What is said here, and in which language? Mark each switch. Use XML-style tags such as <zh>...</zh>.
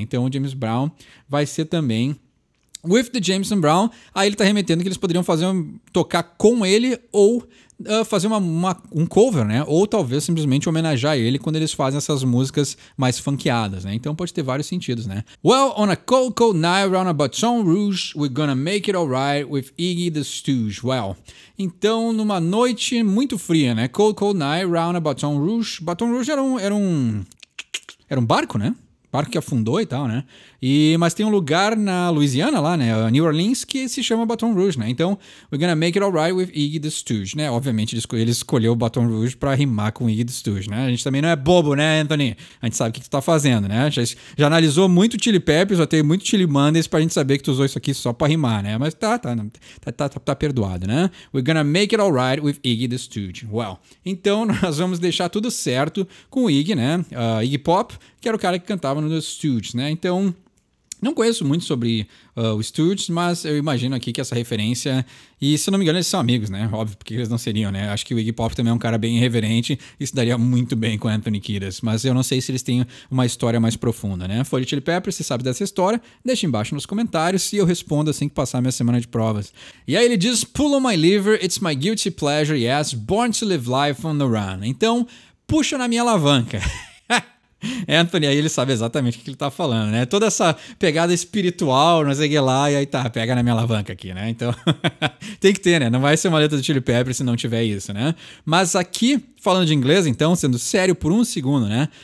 <pt>Então o James Brown vai ser também</pt> <en>with the Jameson Brown.</en> <pt>Aí ele tá remetendo que eles poderiam tocar com ele ou fazer um cover, né? Ou talvez simplesmente homenagear ele quando eles fazem essas músicas mais funkeadas, né? Então pode ter vários sentidos, né?</pt> <en>Well, on a cold, cold night around a Baton Rouge, we're gonna make it alright with Iggy the Stooge.</en> <pt>Well, então numa noite muito fria, né?</pt> <en>Cold, cold night around a Baton Rouge.</en> <pt>Baton Rouge era um barco, né? Barco que afundou e tal, né? Mas tem um lugar na Louisiana lá, né? New Orleans, que se chama Baton Rouge, né?</pt> <en>Então, we're gonna make it alright with Iggy the Stooge, né?</en> <pt>Obviamente, ele escolheu Baton Rouge pra rimar com Iggy the Stooge, né? A gente também não é bobo, né, Anthony? A gente sabe o que tu tá fazendo, né? Já analisou muito Chili Peppers, já tem muito Chili Mondays pra gente saber que tu usou isso aqui só pra rimar, né? Mas tá perdoado, né?</pt> <en>We're gonna make it alright with Iggy the Stooge.</en> <pt>Well, então nós vamos deixar tudo certo com o Iggy, né? Iggy Pop, que era o cara que cantava no The Stooges, né? Então, Não conheço muito sobre o Stooges, mas eu imagino aqui que essa referência... E se eu não me engano, eles são amigos, né? Óbvio, porque eles não seriam, né? Acho que o Iggy Pop também é um cara bem irreverente e se daria muito bem com Anthony Kiedis. Mas eu não sei se eles têm uma história mais profunda, né? Foi de Chili Peppers, se sabe dessa história, deixa embaixo nos comentários e eu respondo assim que passar a minha semana de provas. E aí ele diz,</pt> <en>pull on my liver, it's my guilty pleasure, yes, born to live life on the run.</en> <pt>Então, puxa na minha alavanca. Anthony, aí ele sabe exatamente o que ele tá falando, né? Toda essa pegada espiritual, não sei o que lá, e aí tá, pega na minha alavanca aqui, né? Então, tem que ter, né? Não vai ser uma letra do Chili Peppers se não tiver isso, né? Mas aqui, falando de inglês, então, sendo sério por um segundo, né?</pt>